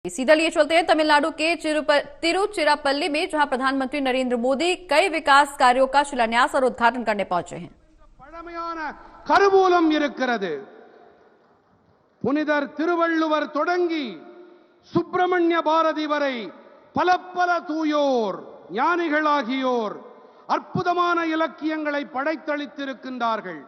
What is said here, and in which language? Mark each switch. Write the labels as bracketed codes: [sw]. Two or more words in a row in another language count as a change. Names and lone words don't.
[hi] सीधा लिए चलते हैं तमिलनाडु के तिरुचिरापल्ली में, जहां प्रधानमंत्री नरेंद्र मोदी कई विकास कार्यों का शिलान्यास और उद्घाटन करने पहुंचे हैं। [ta] கருவூலம் இருக்கிறது. புனிதர் திருவள்ளுவர் தொடங்கி சுப்பிரமணிய பாரதி வரை பல பல தூயோர் ஞானிகளாகியோர் அற்புதமான இலக்கியங்களை படைத்தளித்திருக்கின்றார்கள்.